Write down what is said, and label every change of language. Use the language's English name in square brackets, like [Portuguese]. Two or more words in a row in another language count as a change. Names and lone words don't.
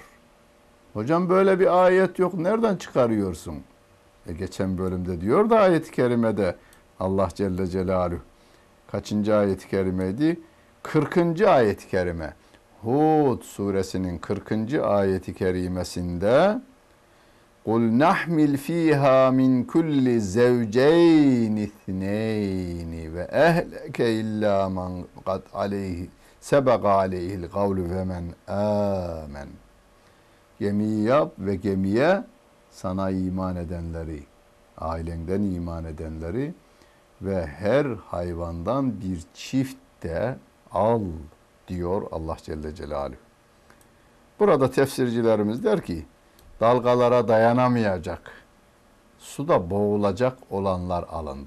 [Turkish] Hocam böyle bir ayet yok. Nereden çıkarıyorsun? Geçen bölümde diyor da ayet-i kerimede Allah [Arabic] جل جلاله [Turkish] kaçıncı ayet-i kerimeydi? 40. ayet-i kerime. Hud suresinin 40. [Arabic] ayet-i kerimesinde قُلْ نَحْمِلْ ف۪يهَا مِنْ كُلِّ زَوْجَيْنِ اثْنَيْنِ وَاَهْلَكَ اِلَّا مَنْ قَدْ عَلَيْهِ سَبَقَ عَلَيْهِ الْقَوْلُ وَمَنْ آمَنْ. [Turkish] Gemiyi yap ve gemiye sana iman edenleri, ailenden iman edenleri ve her hayvandan bir çift de al diyor Allah [Arabic] جل جلاله. [Turkish] Burada tefsircilerimiz der ki, dalgalara dayanamayacak, suda boğulacak olanlar alındı.